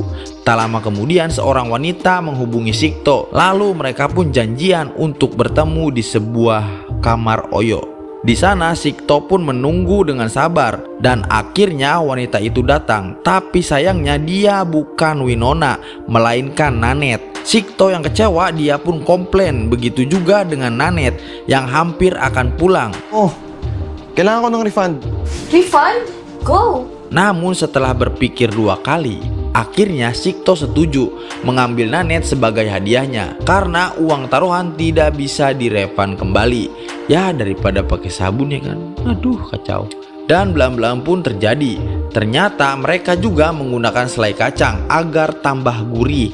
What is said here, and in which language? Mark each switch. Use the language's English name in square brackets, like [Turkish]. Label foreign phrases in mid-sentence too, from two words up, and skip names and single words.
[Indonesian] Tak lama kemudian seorang wanita menghubungi Sikto, lalu mereka pun janjian untuk bertemu di sebuah kamar Oyo. Di sana Sikto pun menunggu dengan sabar dan akhirnya wanita itu datang. Tapi sayangnya dia bukan Winona, melainkan Nanette. Sikto yang kecewa, dia pun komplain. Begitu juga dengan Nanette yang hampir akan pulang. [Filipino] Oh, kailangan ko ng refund. Refund? Go! [Indonesian] Namun setelah berpikir 2 kali, akhirnya Sikto setuju mengambil Nanette sebagai hadiahnya karena uang taruhan tidak bisa direfund kembali. Ya daripada pakai sabun ya kan. Aduh kacau. Dan belam-belam pun terjadi. Ternyata mereka juga menggunakan selai kacang agar tambah gurih.